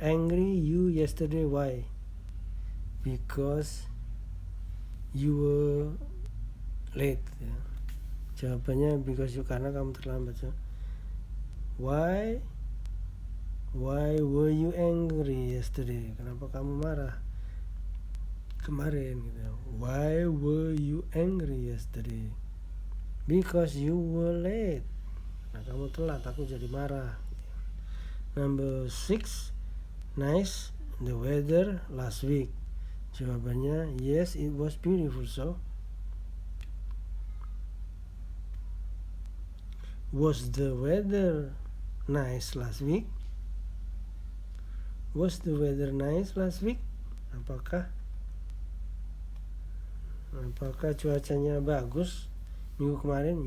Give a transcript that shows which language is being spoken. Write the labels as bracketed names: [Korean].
[English] Angry you yesterday. Why? Because you were late ya. [Indonesian] Jawabannya [English] because you, [Indonesian] karena kamu terlambat ya. [English] Why were you angry yesterday? [Indonesian] Kenapa kamu marah kemarin gitu. [English] Why were you angry yesterday? Because you were late. [Indonesian] Nah, kamu telat, aku jadi marah. [English] Number 6. Nice the weather last week. [Indonesian] Jawabannya [English] yes, it was beautiful. So was the weather nice last week? Was the weather nice last week? [Indonesian] Apakah cuacanya bagus minggu kemarin?